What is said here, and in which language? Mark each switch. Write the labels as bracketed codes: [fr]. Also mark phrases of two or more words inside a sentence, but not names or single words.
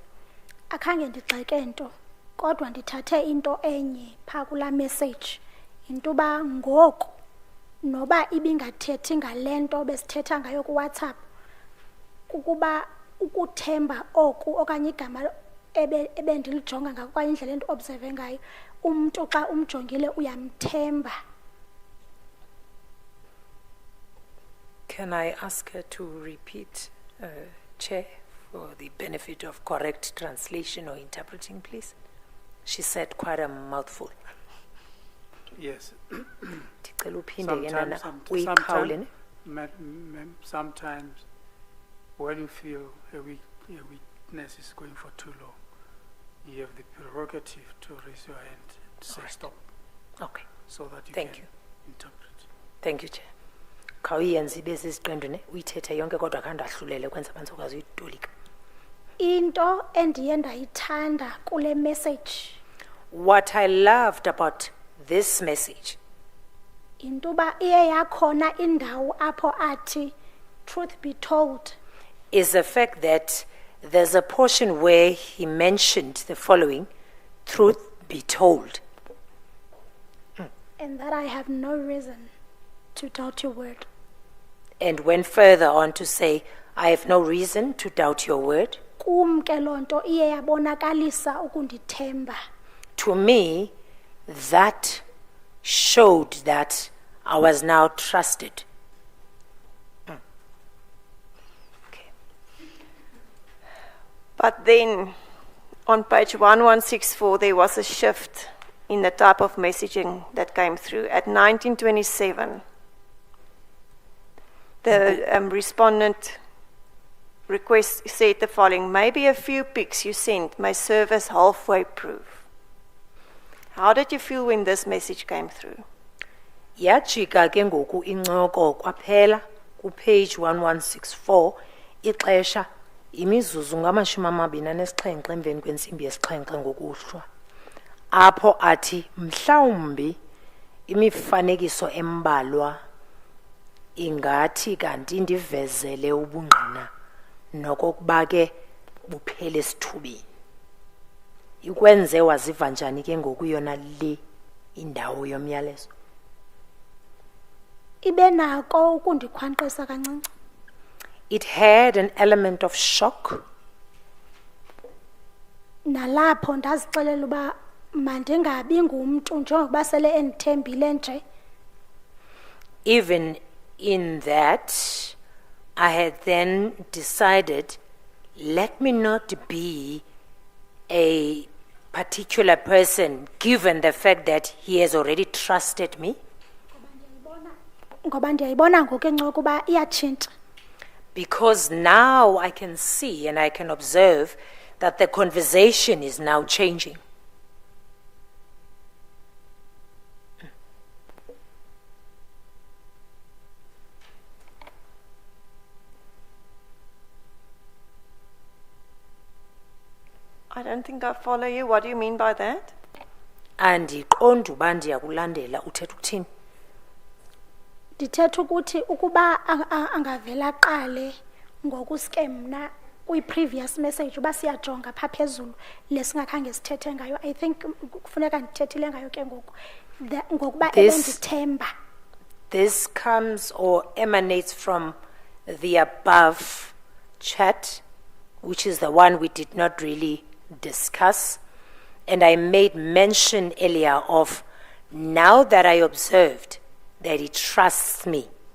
[xh] Akhange ndigxeke nto kodwa ndithathe into enye pha kula message into ba ngoku noba ibingathethi ngalento besithetha ngayo ku WhatsApp kukuba ukuthemba oku okanye igama ebendilijonga ngako kwaye indlela enti-observe ngayo umuntu xa umjongile uyamthemba. [en] Can I ask her to repeat, Chair, for the benefit of correct translation or interpreting, please? She said quite a mouthful. Yes. Sometimes when you feel a weakness is going for too long, you have the prerogative to raise your hand and say stop. Okay. So that you Thank can you. interpret. Thank you, Chair. [xh] Khawuyenza ibese isiqendu ne uyithethe yonke kodwa khanda ahlulele kwenza abantu okwazi uyitolika. Into endiye ndayithanda kule message. [en] What I loved about this message [xh] Into ba iye yakhona indawo apho athi [en] truth be told. is the fact that there's a portion where he mentioned the following, truth be told. And that I have no reason to doubt your word. And went further on to say, I have no reason to doubt your word. [xh] Kum ke lonto iye yabonakalisa ukundithemba. [en] To me, that showed that I was now trusted. Okay. But then on page 1164, there was a shift in the type of messaging that came through. At 1927, the respondent said the following, maybe a few pics you sent may serve as halfway proof. How did you feel when this message came through? [xh] Yajika ke ngoku incoko kwaphela ku page 1164 ixesha imizuzu ngama-27 emveni kwensimbi yesixhenxe ngokuhlwa apho athi mhlawumbi imifanekiso embalwa ingathi kanti ndivezele ubungqina nokokuba ke buphele esithubeni. Ikwenze waziva njani ke ngoku yona le indawo yomyalezo? Ibe nako ukundikhwanqisa kancinci. [en] It had an element of shock. [xh] Nalapho ndazixelela uba mandingabi ngumntu njengokuba sele endithembile nje. [en] Even in that, I had then decided, let me not be a particular person, given the fact that he has already trusted me. [xh] Ngoba ndiyayibona ngoku incoko uba iyatshintsha. [en] Because now I can see and I can observe that the conversation is now changing. I don't think I follow you. What do you mean by that? [xh] Andiqondi uba ndiyakulandela uthetha ukuthini. Ndithetha ukuthi ukuba angavela qale ngokuske mna kwi-previous message uba siyajonga phaa phezulu lesingakhange sithethe ngayo. [en] I think [xh] kufuneka ndithethile ngayo ke ngoku ngokuba ebendithemba. [en] This comes or emanates from the above chat, which is the one we did not really discuss. And I made mention earlier of now that I observed that he trusts me.